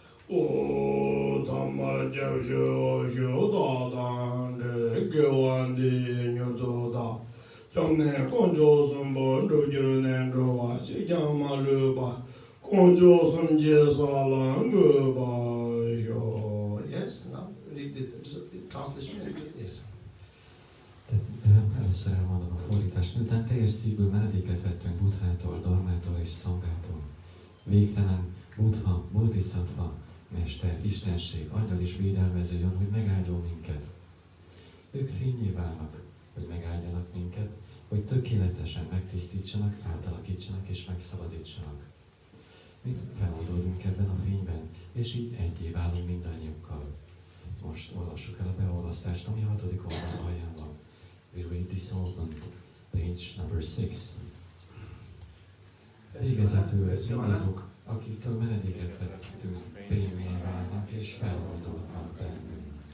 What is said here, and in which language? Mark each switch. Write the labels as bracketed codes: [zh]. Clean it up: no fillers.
[en] O Dhamma Japsho Hyo Da Dan Gyewan Di Nyo Da Jamne Konjo Sumbo Rujuru Nendro Wa Chikama Luba Konjo Sumje Salang Ba Hyo. Yes, now read the translation. Yes. [hu] Először elmondom a fordítást. Miután teljes szívből menedéket vettünk Buddhától, Dharmától és Szangától. Végtelen Buddha, Bodhisattva, Mester, Istenség, angyal és védelmező jön, hogy megáldjon minket. Ők fényé válnak, hogy megáldjanak minket, hogy tökéletesen megtisztítsanak, átalakítsanak és megszabadítsanak. Mi feloldódunk ebben a fényben, és így egyé válunk mindannyiukkal. Most olvassuk el a beolvasztást, ami a 6. oldal alján van. [en] We read this all on page number 6. [hu] Végezetül mindazok, akiktől menedéket vettünk, fényé válnak és feloldódnak bennünk.